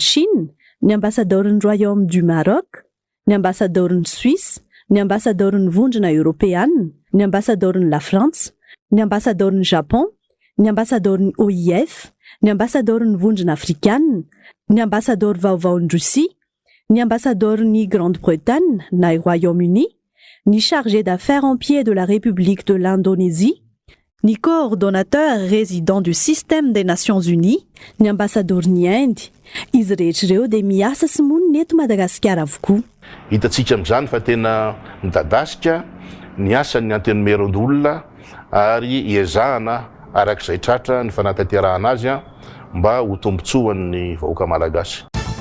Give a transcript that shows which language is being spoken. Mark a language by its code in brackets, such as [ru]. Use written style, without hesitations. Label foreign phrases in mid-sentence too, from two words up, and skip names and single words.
[mg] Chine, ny ambasador'ny Royaume du Maroc, ny ambasador'ny Suisse, ny ambasador'ny vondrona Européenne, ny ambasador'ny La France, ny ambasador'ny Japon, ny ambasador'ny OIF, ny ambasador'ny vondrona Afrikanina, ny ambasador vaovaon'ny Russie, ny ambasador'ny Grande-Bretagne na Royaume-Uni, ny [fr] chargé d'affaires en pied de la République de l'Indonésie, [mg] ny [fr] coordonnateur résident du système des Nations Unies, [mg] ny ambasador'ny Inde. Izy rehetr'ireo dia miasa sy monina eto Madagasikara avokoa. Hitantsika amin'izany fa tena midadasika ny asan'ny antenimieran-doholona ary iezahana arak'izay tratra ny fanatanterahana azy mba ho tombotsoan'ny vahoaka malagasy.